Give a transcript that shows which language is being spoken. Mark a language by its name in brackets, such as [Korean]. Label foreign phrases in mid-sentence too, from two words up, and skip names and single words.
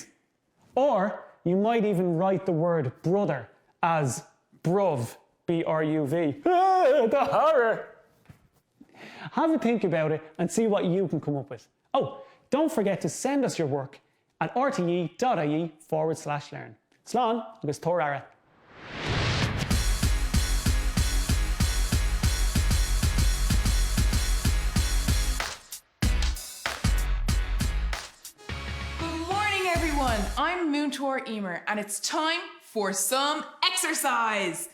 [English] Or you might even write the word brother as bruv, B-R-U-V. The horror. Have a think about it and see what you can come up with. Oh, don't forget to send us your work at rte.ie/learn. [Irish] Slán agus tórára. [English] Good morning, everyone. I'm Emer, and it's time for some exercise.